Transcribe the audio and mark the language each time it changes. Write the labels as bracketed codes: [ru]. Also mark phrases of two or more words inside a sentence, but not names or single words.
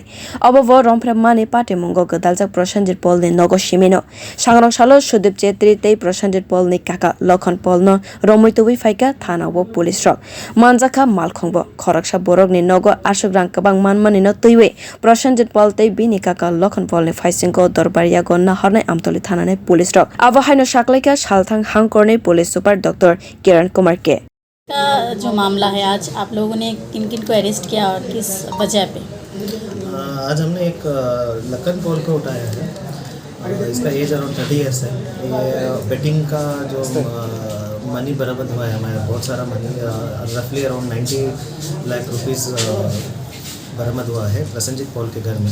[trp] obo rompre mani party mongo gedaljak Prosenjit Paul ni nogo simino sangrok salo Sudip Chetri tei Prosenjit Paul ni kaka Lokhan Paul no romoi tubi faika thana bo police rok manjaka malkhongbo khoraksa borok ni nogo ashuk rang kobang manmani no tuiwe Prosenjit Paul tei bini kaka Lokhan Paul ni faisingko dorbaria go na harnai Amtoli thanane police rok abo haino saklaika salthang hangkorni [en] police super [trp] डॉक्टर किरण कुमार के [hi] का जो मामला है आज आप लोगों ने किन किन को अरेस्ट किया और किस वजह पे? आज हमने एक लखन पॉल को उठाया है। इसका [en] age around 30 years [hi] है। ये बेटिंग का जो मनी बरामद हुआ है हमारे बहुत सारा [en] money roughly around [hi] 90 लाख रुपीस बरामद हुआ है प्रसेंजित पॉल के घर में।